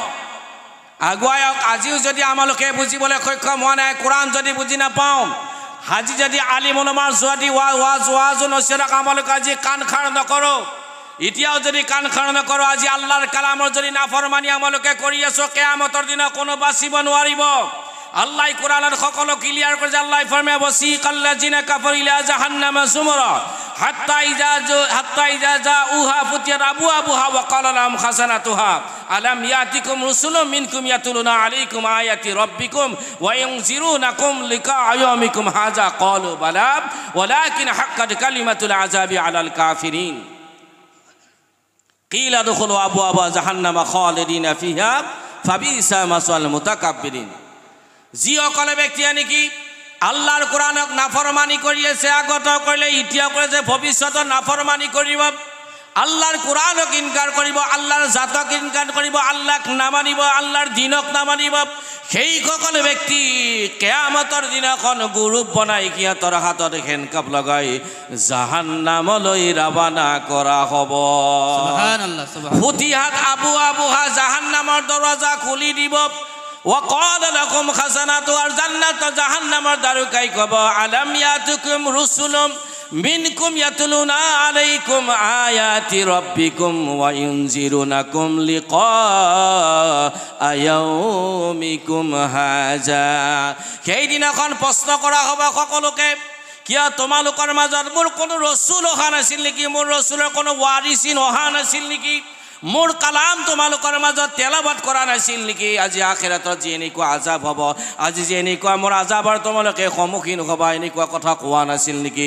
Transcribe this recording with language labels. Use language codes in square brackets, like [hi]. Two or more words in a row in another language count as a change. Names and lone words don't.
[as] আজিও যদি আমালোকে বুজিবলৈ সক্ষম হোৱা নাই, কোৰআন যদি বুজি নাপাওঁ, আজি যদি আলিম উলামাৰ যদি ওয়াজ নচিহত আমালোকে আজি কাণ খাৰ নকৰোঁ, এতিয়াও যদি কাণ খাৰ নকৰোঁ, আজি আল্লাহৰ কালামৰ যদি নাফৰমানি আমালোকে কৰি আছোঁ, কিয়ামতৰ দিনা কোনো বাচিব নোৱাৰিব। [bn] আল্লাহ কোরআনের সকল ক্লিয়ার করে। [as] আল্লাহ ফরমায় [ar] وسيق الذين كفروا إلى جهنم زمرا حتى إذا جاءوها فتحت أبوابها وقال لهم خزنتها ألم يأتكم رسل منكم يتلون عليكم آيات ربكم وينذرونكم لقاء يومكم هذا قالوا بلى ولكن حقت كلمة العذاب على الكافرين قيل ادخلوا أبواب جهنم خالدين فيها فبئس مثوى المتكبرين. [as] যিসকলে ব্যক্তিয়ে নেকি আল্লাহৰ কোৰআনক নাফৰমানি কৰি আছে, আগত কৰিলে, এতিয়া কৰে যে ভৱিষ্যতত নাফৰমানি কৰিব, আল্লাহৰ কোৰআনক ইনকাৰ কৰিব, আল্লাহৰ জাতক ইনকাৰ কৰিব, আল্লাহক নামানিব, আল্লাহৰ দিনক নামানিব, সেইসকল ব্যক্তি কিয়ামতৰ দিনাখন গুৰুপ বনাই সিহঁতৰ হাতত হেণ্ডকাপ লগাই জাহান্নামলৈ ৰাৱানা কৰা হ'ব। [ar] سبحان الله، سبحان الله. فتحت أبوابها, [as] জাহান্নামৰ দৰজা খুলি দিব। [ar] وقال لكم خزنة الجنة جهنم داركاي كبا ألم يأتكم رسل منكم يتلون عليكم آيات ربكم وينذرونكم لقاء يومكم هذا। [as] সেইদিনাখন প্ৰশ্ন কৰা হ'ব সকলোকে, কিয় তোমালোকৰ মাজত মোৰ কোনো ৰসুল অহা নাছিল নেকি? মোৰ ৰসুলৰ কোনো ৱাৰিচিন অহা নাছিল নেকি? মোৰ কালাম তোমালোকৰ মাজত তেলাৱত কৰা নাছিল নেকি? আজি আখিৰাতত যি এনেকুৱা আজাব হ'ব, আজি যে এনেকুৱা মোৰ আজাবৰ তোমালোকে সন্মুখীন হ'বা, এনেকুৱা কথা কোৱা নাছিল নেকি?